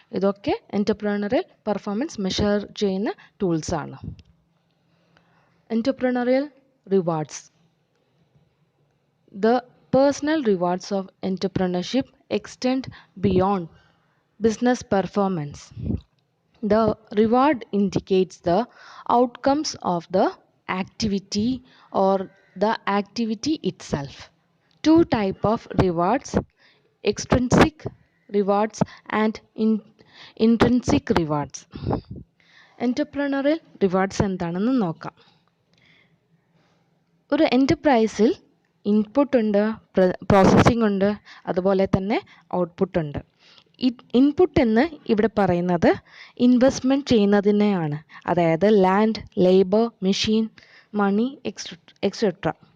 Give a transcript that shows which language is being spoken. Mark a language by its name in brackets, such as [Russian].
[Malayalam] ഇതൊക്കെ entrepreneurial performance measure ചെയ്യുന്ന ടൂൾസാണ്. Entrepreneurial rewards. [English] The personal rewards of entrepreneurship extend beyond business performance. The reward indicates the outcomes of the activity or the activity itself. Two types of rewards: extrinsic rewards and intrinsic rewards. [Malayalam] Entrepreneurial rewards എന്താണെന്ന് നോക്കാം. ഒരു എൻ്റർപ്രൈസിൽ input ഉണ്ട്, processing ഉണ്ട്, അതുപോലെ തന്നെ output ഉണ്ട്. Input എന്ന് ഇവിടെ പറയുന്നത് ഇൻവെസ്റ്റ്മെൻറ്റ് ചെയ്യുന്നതിനെയാണ്, അതായത് ലാൻഡ്, ലേബർ, മെഷീൻ, മണി, എക്സെട്ര.